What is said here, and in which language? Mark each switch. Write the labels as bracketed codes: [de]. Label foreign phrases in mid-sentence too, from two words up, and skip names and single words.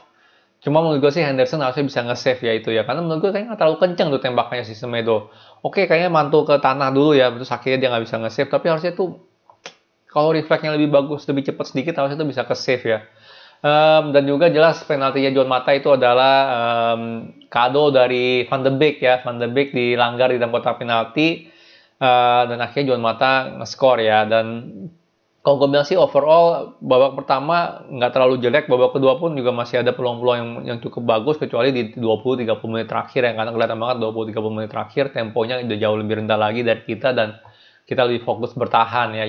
[id] Cuma menurut gue sih Henderson harusnya bisa nge-save ya itu ya. Karena menurut gue kayaknya nggak terlalu kenceng tuh tembakannya si Semedo. Oke, kayaknya mantul ke tanah dulu ya. Terus akhirnya dia nggak bisa nge-save. Tapi harusnya tuh kalau refleksnya lebih bagus, lebih cepat sedikit, harusnya tuh bisa ke-save ya. Dan juga jelas penaltinya John Mata itu adalah kado dari Van de Beek ya. Van de Beek dilanggar di dalam kotak penalti. Dan akhirnya John Mata nge-score ya. Dan kalau gue bilang sih overall babak pertama nggak terlalu jelek, babak kedua pun juga masih ada peluang-peluang yang cukup bagus, kecuali di 20-30 menit terakhir ya, karena kelihatan banget 20-30 menit terakhir temponya udah jauh lebih rendah lagi dari kita dan kita lebih fokus bertahan ya.